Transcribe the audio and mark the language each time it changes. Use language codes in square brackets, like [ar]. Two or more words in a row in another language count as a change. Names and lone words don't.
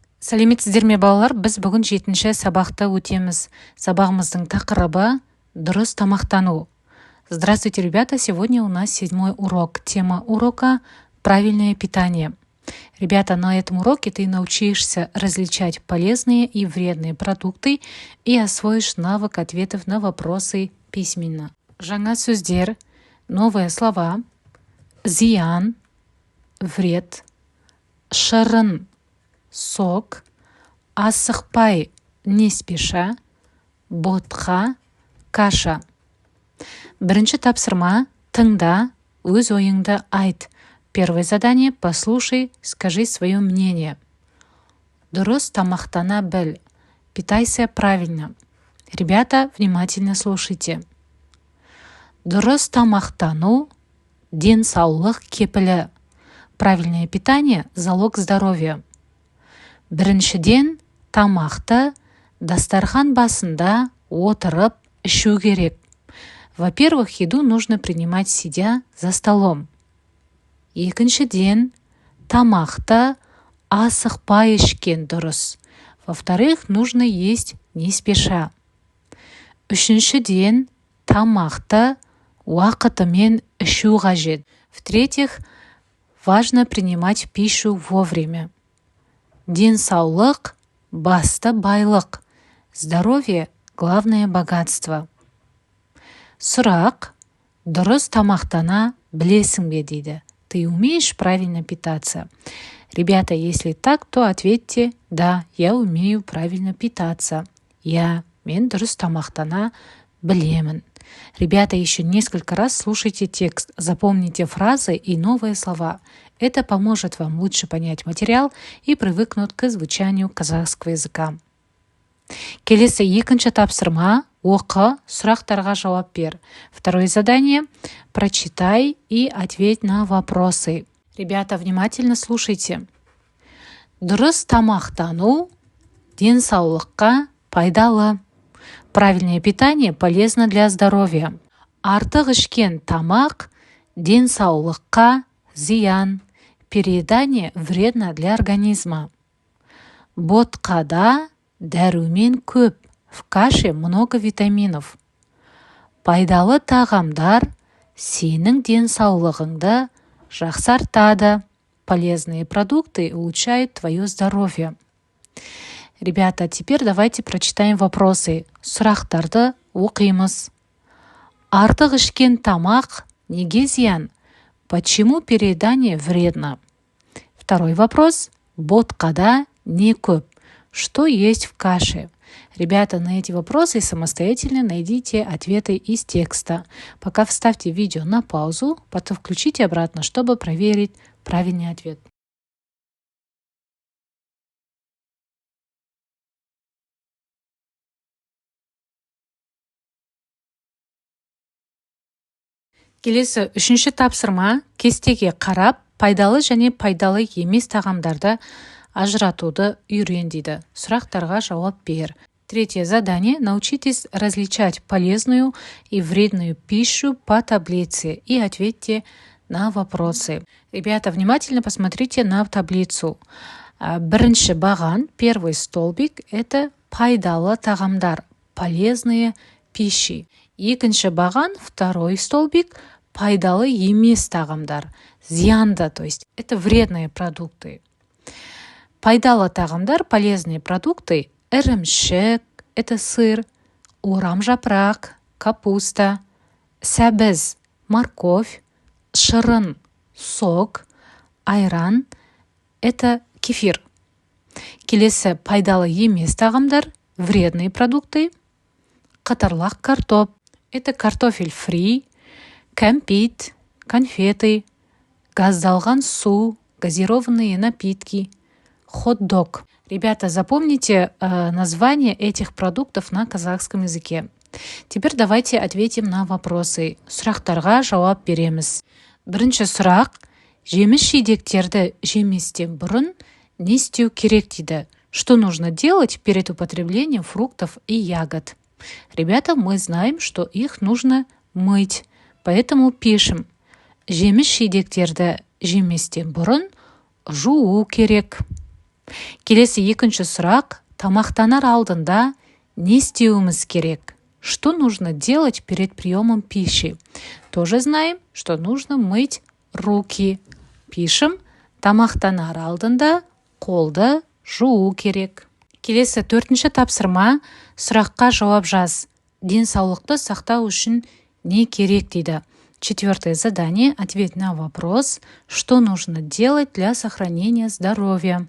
[kk] Сәлеметсіздер ме балалар, біз бүгін 7-ші сабақты өтеміз. Сабағымыздың тақырыбы дұрыс тамақтану. [ru] Здравствуйте, ребята! Сегодня у нас 7-й урок. Тема урока «Правильное питание». Ребята, на этом уроке ты научишься различать полезные и вредные продукты и освоишь навык ответов на вопросы письменно. [kk] Жаңа сөздер, [ru] новые слова, зиян, вред, шырын, сок, асықпай, не спеша, ботқа, каша. [kk] Бірінші тапсырма, тыңда, өз ойыңды айт. [ru] Первое задание – послушай, скажи свое мнение. [kk] Дұрыс тамақтана біл. [ru] Питайся правильно. Ребята, внимательно слушайте. [kk] Дұрыс тамақтану – денсаулық кепілі. [ru] Правильное питание – залог здоровья. [kk] Біріншіден, тамақты дастархан басында отырып ішу керек. [ru] Во-первых, еду нужно принимать сидя за столом. [kk] Екіншіден, тамақты асықпай ішкен дұрыс. [ru] Во-вторых, нужно есть не спеша. [kk] Үшіншіден, тамақты уақытымен ішу қажет. [ru] В-третьих, важно принимать пищу вовремя. [kk] Денсаулық – басты байлық. [ru] Здоровье – главное богатство. [kk] Сұрақ: дұрыс тамақтана білесің бе дейді. [ru] Ты умеешь правильно питаться? Ребята, если так, то ответьте: да, я умею правильно питаться. [kk] Мен дұрыс тамақтана білемін. [ru] Ребята, еще несколько раз слушайте текст, запомните фразы и новые слова. Это поможет вам лучше понять материал и привыкнуть к звучанию казахского языка. [kk] Келесі екінші тапсырма, оқы, сұрақтарға жауап бер. [ru] Второе задание – прочитай и ответь на вопросы. Ребята, внимательно слушайте. [kk] Дұрыс тамақтану денсаулыққа пайдалы. [ru] Правильное питание полезно для здоровья. [kk] Артық ішкен тамақ денсаулыққа зиян. [ru] Переедание вредно для организма. [kk] Ботқада дәрумен көп. [ru] В каше много витаминов. [kk] Пайдалы тағамдар сенің денсаулығыңды жақсартады. [ru] Полезные продукты улучшают твое здоровье. Ребята, теперь давайте прочитаем вопросы. [kk] Сұрақтарды оқимыз. Артық ішкен тамақ неге зиян? [ru] Почему переедание вредно? Второй вопрос. [kk] Ботқада не көп. [ru] Что есть в каше? Ребята, на эти вопросы самостоятельно найдите ответы из текста. Пока вставьте видео на паузу, потом включите обратно, чтобы проверить правильный ответ. [kk] Келесі үшінші тапсырма, кестеге қарап, пайдалы және пайдалы емес тағамдарды ажыратуды үйрен дейді. Сұрақтарға жауап бер. [ru] Третье задание – научитесь различать полезную и вредную пищу по таблице и ответьте на вопросы. Ребята, внимательно посмотрите на таблицу. [kk] Бірінші баған, [ru] первый столбик – это [kk] пайдалы тағамдар, [ru] полезные пищи. [kk] Екінші баған, [ru] второй столбик [kk] – пайдалы емес тағамдар, зиянды, [ru] то есть это вредные продукты. [kk] Пайдалы тағамдар, [ru] полезные продукты, ірімшік, это сыр, [kk] урам жапырақ, [ru] капуста, сәбіз, морковь, шырын, сок, айран, это кефир. [kk] Келесі пайдалы емес тағамдар, [ru] вредные продукты, [kk] қатарлақ картоп, [ru] это картофель фри, [kk] кәмпит, конфеты, газдалған су, [ru] газированные напитки, хот-дог. Ребята, запомните название этих продуктов на казахском языке. Теперь давайте ответим на вопросы. [kk] Сұрақтарға жауап береміз. Бірінші сұрақ: жеміс-жидектерді жеместен бұрын не істеу керек дейді? [ru] Что нужно делать перед употреблением фруктов и ягод? Ребята, мы знаем, что их нужно мыть. Поэтому пишем: [kk] жеміс-жидектерді жеместен бұрын жуу керек. Келесі екінші сұрақ. Тамақтанар алдында не істеуіміз керек? [ru] Что нужно делать перед приемом пищи? Тоже знаем, что нужно мыть руки. Пишем. [kk] Тамақтанар алдында қолды жуу керек. Келесі төртінші тапсырма. Сұраққа жауап жаз. Денсаулықты сақтау үшін не керек дейді. [ru] Четвертое задание. Ответ на вопрос. Что нужно делать для сохранения здоровья?